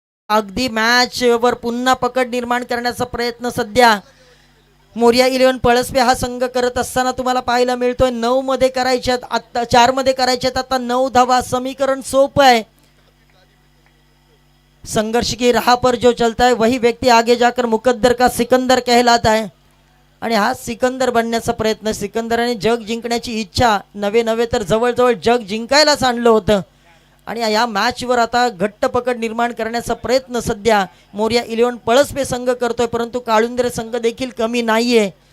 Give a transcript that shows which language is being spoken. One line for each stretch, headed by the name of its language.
Marathi: अगदी मॅच वर पुन्हा पकड निर्माण करण्याचा प्रयत्न सध्या मोरया 11 पळसपे हा संघ करत असताना तुम्हाला पाहायला मिळतोय. 9 मध्ये करायच्यात, आता 4 मध्ये करायच्यात. आता 9 धावा. समीकरण सोपं आहे.
Hindi: संघर्ष की राह पर जो चलता है वही व्यक्ति आगे जाकर मुकद्दर का सिकंदर कहलाता है.
Marathi: आणि हा सिकंदर बनण्याचा प्रयत्न, सिकंदराने जग जिंकण्याची इच्छा, नवे तर जवळजवळ जग जिंकायलाच आणलं होतं. आणि या मॅचवर आता घट्ट पकड निर्माण करण्याचा प्रयत्न सध्या मोरया 11 पळसपे संघ करतोय, परंतु काळुंद्रे संघ देखील कमी नाहीये.